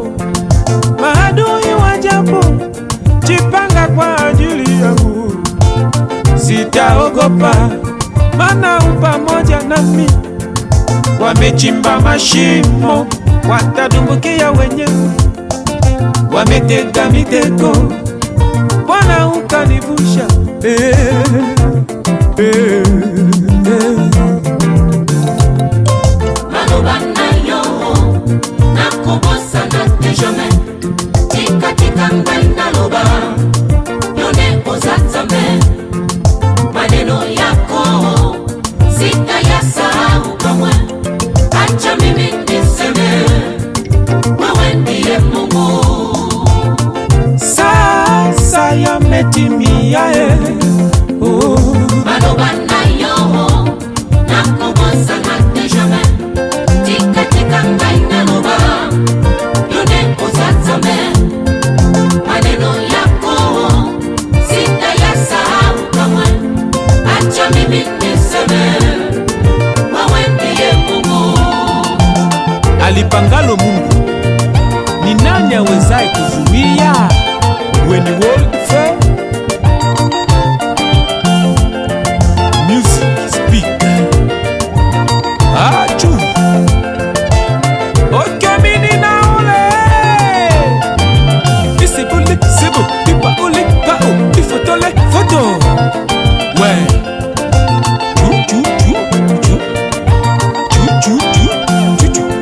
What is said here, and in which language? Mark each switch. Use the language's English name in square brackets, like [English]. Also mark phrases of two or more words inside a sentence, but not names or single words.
[Swahili] Maadui wajapo jipanga kwa ajili yangu, sitaogopa maana u pamoja nami. Wamechimba mashimo watadumbukia wenyewe, wametega mitego Bwana ukanivusha. [Lingala] Maloba na yo nakobosa na te jamais. Tika tika ngai naloba yone ozazambe. [Swahili] Maneno yako sitayasahau kamwe. Acha mimi niseme wewe ndiye Mungu. Sasa yametimia [Lingala] Maloba na yo nakobosa na te jamais. Tika tika ngai naloba yone ozazambe. [Swahili] Maneno yako sitayasahau kamwe. Acha mimi niseme wewe ndiye Mungu. alipangalo Mungu, ni nani awezaye kuzuia? [English] When you work fair, music speak. Achu okemini na ule isibuli sibu tipa uli pao ifotole foto we chu chu chu chu chu chu chu chu.